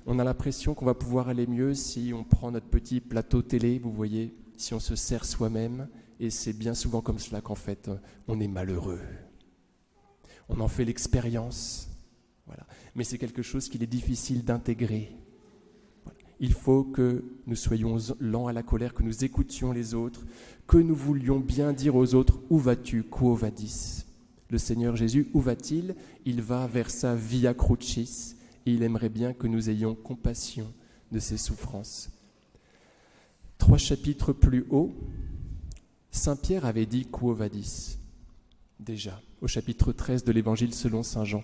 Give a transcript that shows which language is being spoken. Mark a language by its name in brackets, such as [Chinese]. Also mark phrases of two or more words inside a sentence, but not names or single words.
[French] On a l'impression qu'on va pouvoir aller mieux si on prend notre petit plateau télé, vous voyez, si on se sert soi-même, et c'est bien souvent comme cela qu'en fait, on est malheureux. On en fait l'expérience. Voilà. Mais c'est quelque chose qu'il est difficile d'intégrer. Voilà. Il faut que nous soyons lents à la colère, que nous écoutions les autres, que nous voulions bien dire aux autres « Où vas-tu, [Latin] quo vadis ?» [French] Le Seigneur Jésus, où va-t-il ? Il va vers sa [Latin] via crucis [French] et il aimerait bien que nous ayons compassion de ses souffrances. 3 chapitres plus haut, saint Pierre avait dit « [Latin] Quo vadis ?» [French] déjà, au chapitre 13 de l'Évangile selon saint Jean.